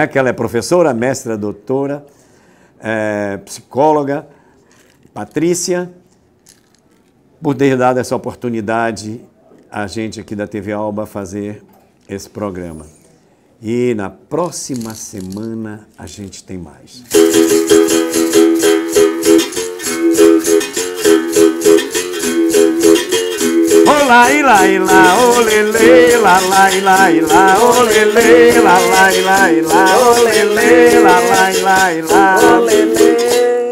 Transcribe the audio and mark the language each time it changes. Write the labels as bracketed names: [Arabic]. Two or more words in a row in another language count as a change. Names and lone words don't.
[Portuguese] Que ela é professora, mestra, doutora, psicóloga, Patrícia, por ter dado essa oportunidade a gente aqui da TV Alba fazer esse programa. E na próxima semana a gente tem mais. Olá, ilá, ilá, olele, lá, lá, ilá, ilá, olele, lá, lá, ilá, ilá, olele, lá, lá, ilá, ilá, olele.